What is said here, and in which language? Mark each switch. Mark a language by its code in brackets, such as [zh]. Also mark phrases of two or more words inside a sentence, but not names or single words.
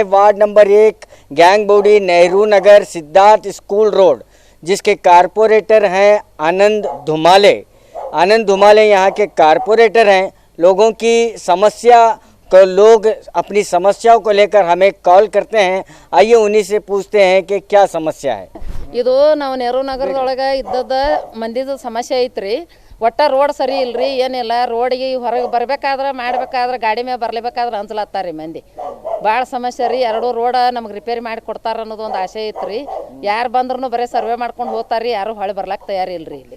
[en] ward number [hi] 1 गैंग बौड़ी नेहरू नगर सिद्धार्थ स्कूल रोड, जिसके कारपोरेटर हैं आनंद धुमाले। आनंद धुमाले यहाँ के कारपोरेटर हैं। लोगों की समस्या को लोग अपनी समस्याओं को लेकर हमें कॉल करते हैं। आइए उन्हीं से पूछते हैं कि क्या समस्या है। [kn] ಇದು ನಾವು ನೆಹರು ನಗರದೊಳಗೆ ಇದ್ದದ ಮಂದಿದ ಸಮಸ್ಯೆ ಐತ್ರಿ. ಒಟ್ಟ ರೋಡ್ ಸರಿ ಇಲ್ರಿ, ಏನಿಲ್ಲ. ರೋಡಿಗೆ ಹೊರಗೆ ಬರಬೇಕಾದ್ರೆ ಮಾಡಬೇಕಾದ್ರೆ ಗಾಡಿ ಮೇಲೆ ಬರಲೇಬೇಕಾದ್ರೆ ಅಂಜಲತ್ತಾರಿ ಮಂದಿ. ಭಾಳ ಸಮಸ್ಯೆ ರೀ. ಎರಡು ರೋಡ್ ನಮಗೆ ರಿಪೇರಿ ಮಾಡಿ ಕೊಡ್ತಾರ ಅನ್ನೋದು ಒಂದು ಆಸೆ ಐತ್ರಿ. ಯಾರು ಬಂದ್ರೂ ಬರೀ ಸರ್ವೆ ಮಾಡ್ಕೊಂಡು ಹೋಗ್ತಾರ್ರಿ, ಯಾರು ಹೊಳೆ ಬರ್ಲಾಕ ತಯಾರಿಲ್ರಿ ಇಲ್ಲಿ.